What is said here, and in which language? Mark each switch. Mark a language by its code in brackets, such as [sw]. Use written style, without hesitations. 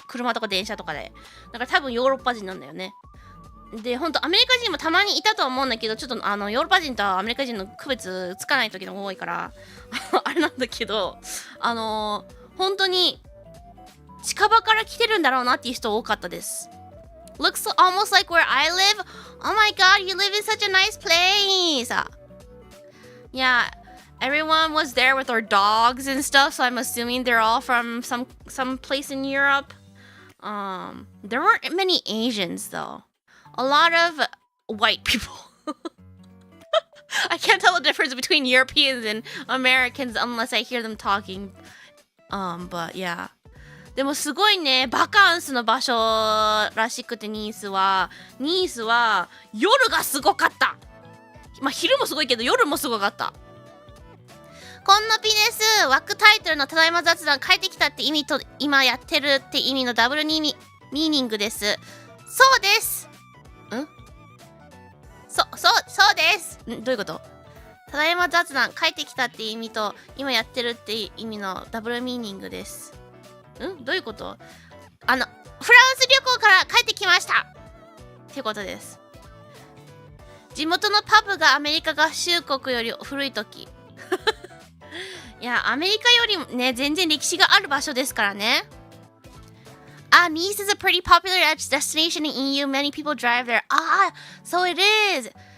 [ja] 車とか電車とかで。だから多分ヨーロッパ人なんだよね。で、ほんとアメリカ人もたまにいたとは思うんだけど、ちょっとヨーロッパ人とアメリカ人の区別つかない時も多いから、あれなんだけど、本当に近場から来てるんだろうなっていう人多かったです。 [en] Looks almost like where I live. Oh my god, you live in such a nice place!Yeah, everyone was there with their dogs and stuff, so I'm assuming they're all from some place in Europe. There weren't many Asians though. A lot of white people. I can't tell the difference between Europeans and Americans unless I hear them talking. But yeah. [ja] でもすごいね、バカンスの場所らしくて、ニースは夜がすごかった。まあ昼もすごいけど夜もすごかった。こんなピです。枠タイトルのただいま雑談変えてきたって意味と今やってるって意味のダブルミーニングです。そうです。そうです。どういうこと？ただいま雑談変えてきたって意味と今やってるって意味のダブルミーニングです。どういうこと？フランス旅行から帰ってきましたってことです。地元のパブがアメリカ合衆国より古い時いや、アメリカよりもね、全然歴史がある場所ですからね。 [en] Nice is a pretty popular destination in EU. Many people drive there. So it is.